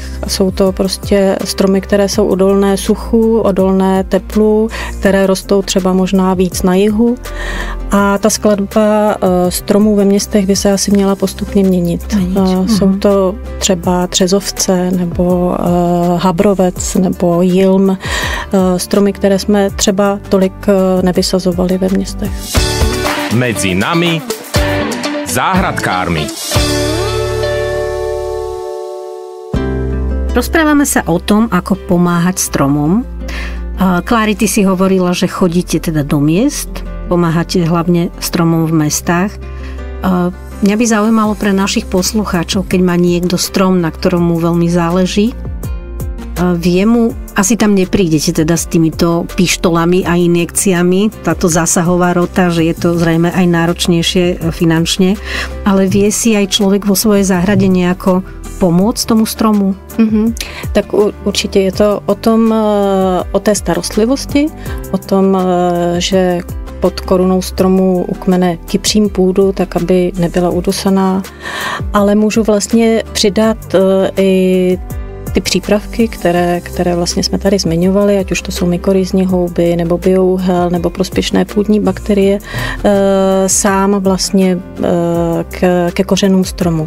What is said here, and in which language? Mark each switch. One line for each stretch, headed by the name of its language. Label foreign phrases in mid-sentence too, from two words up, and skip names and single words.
Czech: Jsou to prostě stromy, které jsou odolné suchu, odolné teplu, které rostou třeba možná víc na jihu a ta skladba stromů ve městech by se asi měla postupně měnit. Jsou to třeba třezovce nebo habrovec nebo jilm, stromy, které jsme třeba tolik nevysazovali ve městech.
Slovak: Medzi nami záhradkármi. Rozprávame sa o tom, ako pomáhať stromom. Klári, ty si hovorila, že chodíte teda do miest, pomáhate hlavne stromom v mestách. Mňa by zaujímalo pre našich poslucháčov, keď má niekto strom, na ktorom mu veľmi záleží, asi tam neprídete teda s týmito pištolami a injekciami, táto zásahová rota, že je to zrejme aj náročnejšie finančne, ale vie si aj človek vo svojej záhrade nejako pomôcť tomu stromu?
Czech: Tak určitě je to o té starostlivosti, o tom, že pod korunou stromu u kmene kypřím půdu, tak aby nebyla udusaná, ale můžu vlastně přidat i ty přípravky, které vlastně jsme tady zmiňovali, ať už to jsou mykorýzní houby, nebo biouhel, nebo prospěšné půdní bakterie, sám vlastně ke kořenům stromu.